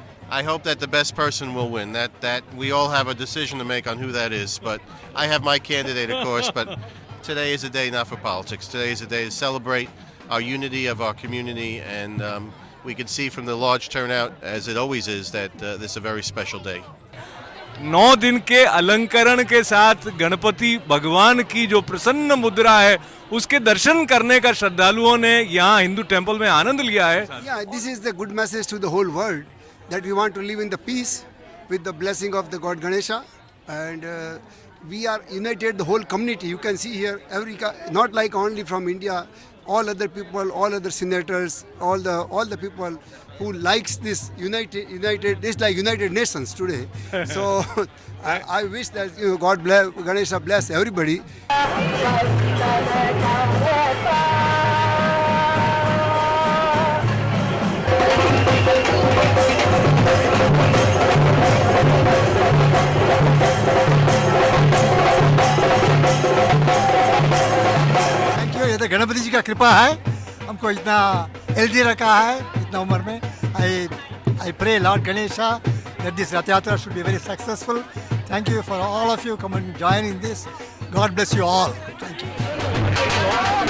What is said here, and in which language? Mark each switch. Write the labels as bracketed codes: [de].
[en] I hope that the best person will win. That we all have a decision to make on who that is. But I have my candidate, of course. But today is a day not for politics. Today is a day to celebrate our unity of our community, and we can see from the large turnout, as it always is, that this is a very special day. [hi] 9 दिन के अलंकरण के साथ गणपति भगवान की जो प्रसन्न मुद्रा है उसके दर्शन करने का श्रद्धालुओं ने यहाँ हिंदू टेंपल में आनंद लिया है. [en] Yeah, this is the good message to the whole world that we want to live in the peace with the blessing of the God Ganesha, and we are united, the whole community. You can see here, not like only from India, all other people, all other senators, all the people who likes this united, this like United Nations today. So I wish that God bless, Ganesha bless everybody. [hi] ये तो गणपति जी का कृपा है, हमको इतना healthy रखा है इतना उम्र में. [en] I pray Lord Ganesha that this Rath Yatra should be very successful. Thank you for all of you come and join in this. God bless you all. Thank you.